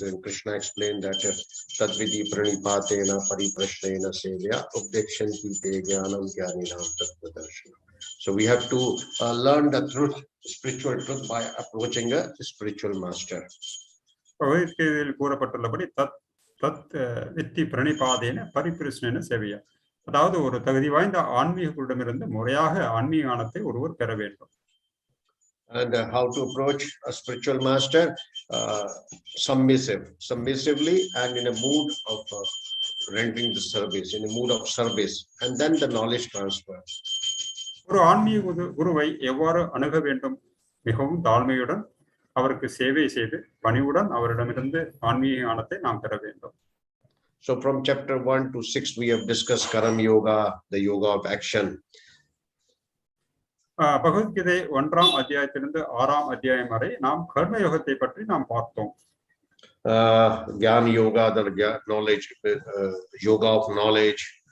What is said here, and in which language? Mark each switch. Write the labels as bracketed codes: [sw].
[en] And Krishna explained that [sa] tadvidi pranipatena pariprashnena sevya updekshanti te jnanam jnaninam tattvadarshana. [en] So we have to learn the truth, spiritual truth, by approaching a spiritual master. [ta] பகவத்கீதையில் கூறப்பட்டுள்ளபடி [sa] தத் வித்தி பிரணிபாதேன பரிபிருஷ்ணேன சேவையா. [ta] அதாவது ஒரு தகுதி வாய்ந்த ஆன்மீகர்களிடமிருந்து முறையாக ஆன்மீக ஞானத்தை ஒருவர் பெற வேண்டும். [en] And how to approach a spiritual master? Submissively and in a mood of rendering the service, in a mood of service, and then the knowledge transfer. [ta] ஒரு ஆன்மீக குருவை எவ்வாறு அணுக வேண்டும்? மிகவும் தாழ்மையுடன் அவருக்கு சேவை செய்து பணிவுடன் அவரிடமிருந்து ஆன்மீக ஞானத்தை நாம் பெற வேண்டும். [en] So from chapter 1 to 6 we have discussed karam yoga, the yoga of action. [ta] Bhagavad Gita 1ஆம் அத்தியாயத்திலிருந்து 6ஆம் அத்தியாயம் வரை நாம் கர்ம யோகத்தை பற்றி நாம் பார்த்தோம். [en] Jnana yoga, the knowledge, yoga of knowledge.